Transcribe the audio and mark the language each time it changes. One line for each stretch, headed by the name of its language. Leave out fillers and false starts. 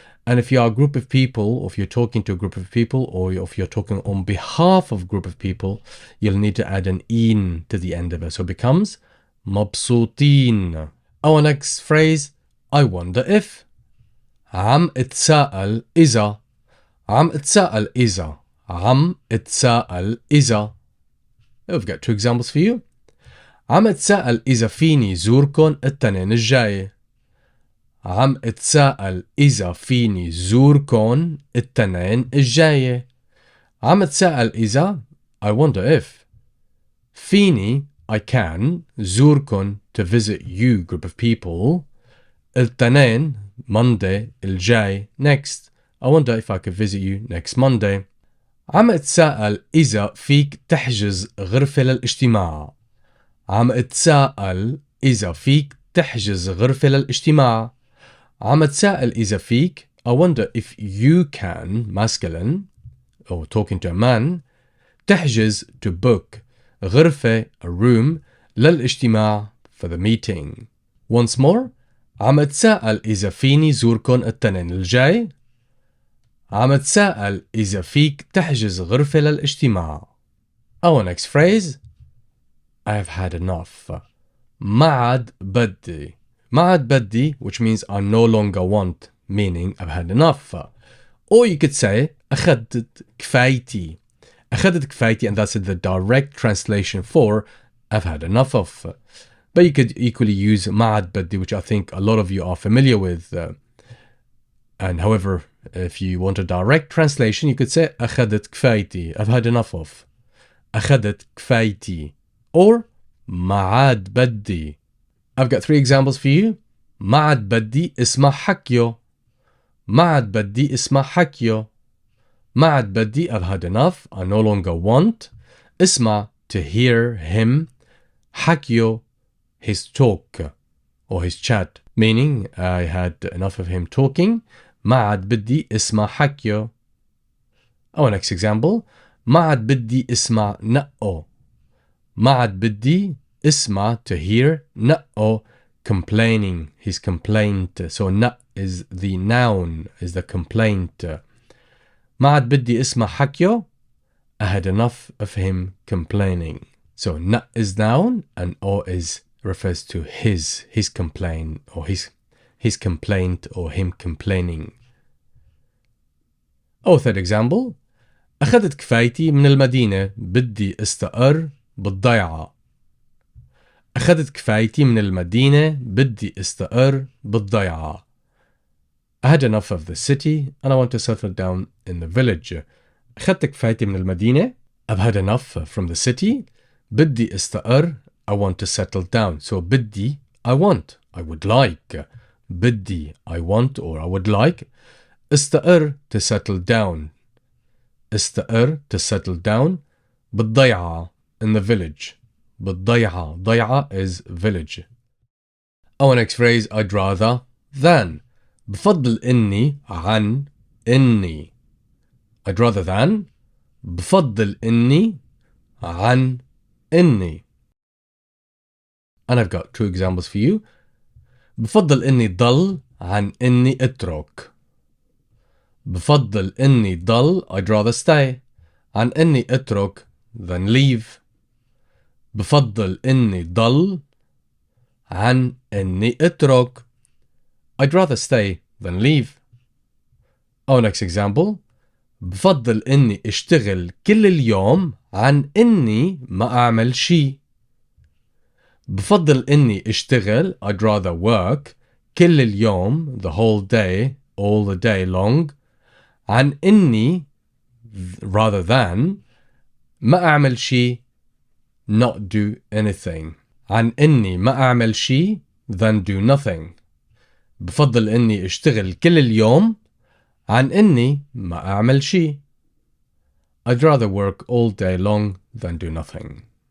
English: And if you are a group of people, or if you're talking to a group of people, or if you're talking on behalf of a group of people, you'll need to add an in to the end of it. So it becomes
Arabic: مبسوطين.
English: Our next phrase, I wonder if.
Arabic: عم اتساءل إذا. عم اتساءل إذا. عم اتساءل إذا.
English: We've got two examples for you.
Arabic: عم اتساءل إذا فيني زوركن التنين الجاي. عم اتساءل إذا فيني زوركن التنين الجاي. عم اتساءل إذا
English: I wonder if.
Arabic: فيني
English: I can
Arabic: زوركن
English: to visit you group of people.
Arabic: التنين
English: Monday
Arabic: الجاي
English: next. I wonder if I could visit you next Monday.
Arabic: عم اتساءل إذا فيك تحجز غرفة للاجتماع. عم اتساءل إذا فيك تحجز غرفة للاجتماع. عم اتساءل إذا فيك
English: I wonder if you can masculine or talking to a man
Arabic: تحجز
English: to book
Arabic: غرفة
English: a room
Arabic: للاجتماع
English: for the meeting. Once more.
Arabic: عم اتساءل إذا فيني زوركن التنين الجاي. عم اتساءل إذا فيك تحجز غرفة للاجتماع.
English: Our next phrase. I have had enough.
Arabic: ما عاد بدي. ما عاد بدي,
English: which means I no longer want, meaning I've had enough. Or you could say
Arabic: أخذت كفايتي. أخذت كفايتي,
English: and that's the direct translation for I've had enough of. But you could equally use
Arabic: ما عاد بدي,
English: which I think a lot of you are familiar with. And however, if you want a direct translation, you could say
Arabic: أخذت كفايتي.
English: I've had enough of.
Arabic: أخذت كفايتي.
English: Or
Arabic: ما عاد بدي.
English: I've got three examples for you.
Arabic: ما عاد بدي اسمع حكيه. ما عاد بدي اسمع حكيه. ما عاد بدي
English: I've had enough. I no longer want.
Arabic: اسمع
English: to hear him.
Arabic: حكيه
English: his talk or his chat. Meaning I had enough of him talking.
Arabic: ما عاد بدي اسمع حكيه.
English: Our next example.
Arabic: ما عاد بدي اسمع نقه. ما عاد بدي اسمع
English: to hear
Arabic: نقه
English: complaining his complaint. So
Arabic: نق
English: is the noun, is the complaint.
Arabic: ما عاد بدي اسمع حكيه.
English: I had enough of him complaining. So
Arabic: نق
English: is noun and o is refers to his complaint or his complaint or him complaining. Our third example.
Arabic: أخذت كفايتي من المدينة بدي استقر بالضيعة. أخذت كفايتي من المدينة بدي استقر بالضيعة.
English: I had enough of the city and I want to settle down in the village.
Arabic: أخذت كفايتي من المدينة.
English: I've had enough from the city.
Arabic: بدي استقر.
English: I want to settle down. So
Arabic: بدي
English: I want. I would like. بدي I want or I would like.
Arabic: استقر
English: to settle down. استقر to settle down.
Arabic: بالضيعة
English: in the village.
Arabic: بالضيعة. ضيعة
English: is village. Our next phrase. I'd rather than.
Arabic: بفضل إني عن إني.
English: I'd rather than.
Arabic: بفضل إني عن إني.
English: And I've got two examples for you.
Arabic: بفضل إني ضل عن إني اترك. بفضل إني ضل
English: I'd rather stay
Arabic: عن إني اترك
English: than leave.
Arabic: بفضل إني ضل عن إني اترك.
English: I'd rather stay than leave. Our next example.
Arabic: بفضل إني اشتغل كل اليوم عن إني ما أعمل شي. بفضل إني أشتغل
English: I'd rather work
Arabic: كل اليوم
English: the whole day all the day long
Arabic: عن إني
English: rather than
Arabic: ما أعمل شي
English: not do anything
Arabic: عن إني ما أعمل شي
English: than do nothing
Arabic: بفضل إني أشتغل كل اليوم عن إني ما أعمل شي
English: I'd rather work all day long than do nothing.